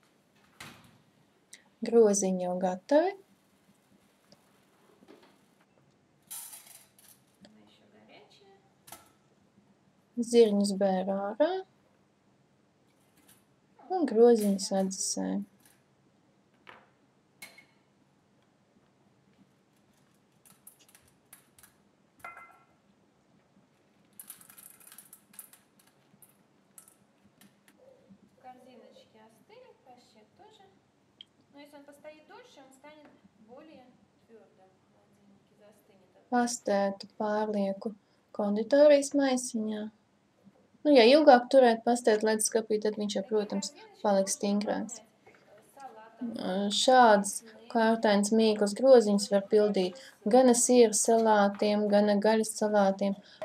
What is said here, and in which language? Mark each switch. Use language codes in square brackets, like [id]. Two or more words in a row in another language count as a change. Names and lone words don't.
[lv] Groziņi jau gatavi. Zirņus bēru ārā un groziņus atdzesēju. [ru] Корзиночки остыли, паштет тоже. Но если он постоит дольше, он станет более твердым в холодильнике, застынет. [lv] Pastētu pārlieku konditorijas maisiņā. Ja ilgāk turēt pastētu leduskapī, tad viņš jau, protams, paliks stingrāks. Šādas kārtainas mīklas groziņus var pildīt gan ar siera salātiem, gan ar gaļas salātiem.